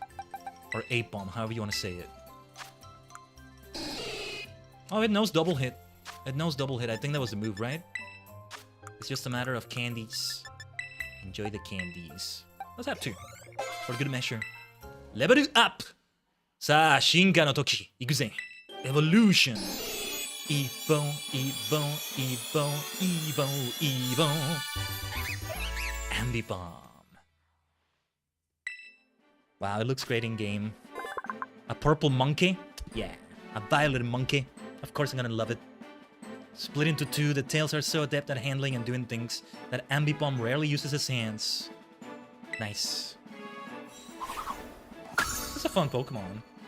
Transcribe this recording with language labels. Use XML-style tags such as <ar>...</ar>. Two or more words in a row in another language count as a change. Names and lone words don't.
<en>Or 8-bomb, however you want to say it. Oh, it knows double hit. It knows double hit. I think that was the move, right? It's just a matter of candies. Enjoy the candies. Let's have 2. For good measure. Level up!</en> <ja>さあ、進化の時。行くぜ.</ja> <en>Evolution. Evo, Evo, Evo, Evo, Evo. Ambibomb. Wow, it looks great in game. A purple monkey? Yeah. A violet monkey. Of course I'm gonna love it. Split into 2, the tails are so adept at handling and doing things that Ambipom rarely uses his hands. Nice. It's a fun Pokemon.</en>